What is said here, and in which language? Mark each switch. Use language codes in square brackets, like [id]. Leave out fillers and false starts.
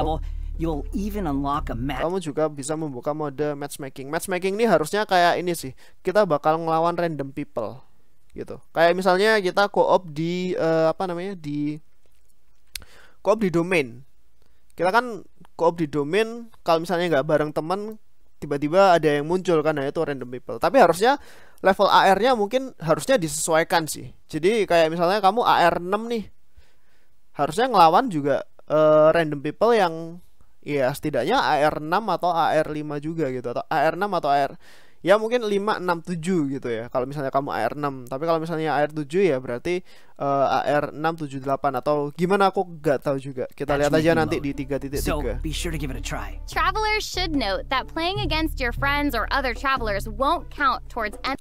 [en] level, you'll even unlock a match. [id] kamu juga bisa membuka mode matchmaking. Matchmaking ini harusnya kayak ini sih. Kita bakal ngelawan random people gitu. Kayak misalnya kita co-op di di co-op di domain. Kita kan co-op di domain, kalau misalnya nggak bareng teman, tiba-tiba ada yang muncul kan, nah itu random people. Tapi harusnya level AR-nya mungkin harusnya disesuaikan sih. Jadi kayak misalnya kamu AR 6 nih, harusnya ngelawan juga random people yang ya setidaknya AR 6 atau AR 5 juga gitu, atau AR 6 atau AR ya mungkin 5 6 7 gitu ya. Kalau misalnya kamu AR 6, tapi kalau misalnya AR 7 ya berarti AR 6 7 8 atau gimana aku nggak tahu juga. Kita lihat aja nanti di 3.3. [en] So be sure to give it a try. Travelers should note that playing against your friends or other travelers won't count towards